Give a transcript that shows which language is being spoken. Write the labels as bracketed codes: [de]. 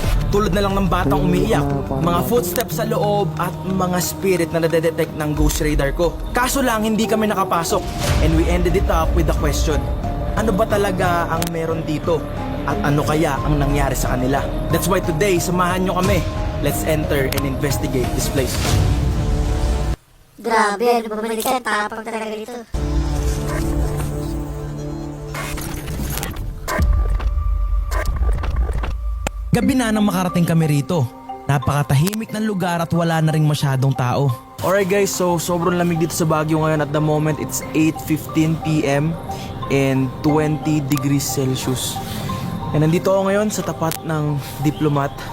[tl] Tulad na lang ng batang umiiyak, mga footsteps sa loob at mga spirit na nadedetect ng ghost radar ko. Kaso lang hindi kami nakapasok [en] and we ended it up with the question, [tl] ano ba talaga ang meron dito at ano kaya ang nangyari sa kanila? [en] That's why today, [tl] samahan nyo kami. [en] Let's enter and investigate this place. [tl] Grabe, ano ba bumalik ka? Tapang talaga dito. Gabi na nang makarating kami rito. Napakatahimik ng lugar at wala na ring masyadong tao. [en] Alright guys, [tl] so sobrang lamig dito sa Baguio ngayon. [en] At the moment, it's 8:15 PM and 20 degrees Celsius. [tl] And nandito ako ngayon sa tapat ng Diplomat.